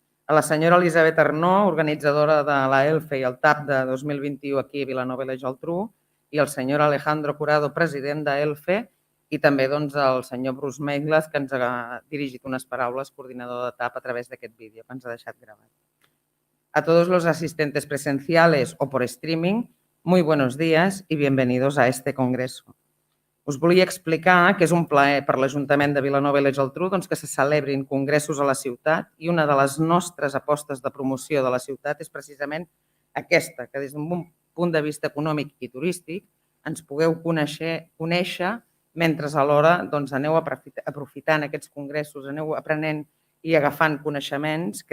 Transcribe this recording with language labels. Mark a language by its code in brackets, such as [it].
[ca] A la senyora Elisabet Arnó, organitzadora de l'AELFE i el TAP de 2021 aquí a Vilanova i la Geltrú, i el senyor Alejandro Curado, president d'AELFE, i també el senyor Bruce Meiglas, que ens ha dirigit unes paraules, coordinador de TAP, a través d'aquest vídeo que ens ha deixat gravat. [es] A todos los asistentes presenciales o por streaming, muy buenos días y bienvenidos a este congreso. [ca] Us volia explicar que és un plaer per l'Ajuntament de Vilanova i la Geltrú que se celebrin congressos a la ciutat i una de les nostres apostes de promoció de la ciutat és precisament aquesta, que des d'un punt de vista econòmic i turístic ens pugueu conèixer mentre alhora aneu aprofitant aquests congressos, aneu aprenent i agafant coneixements.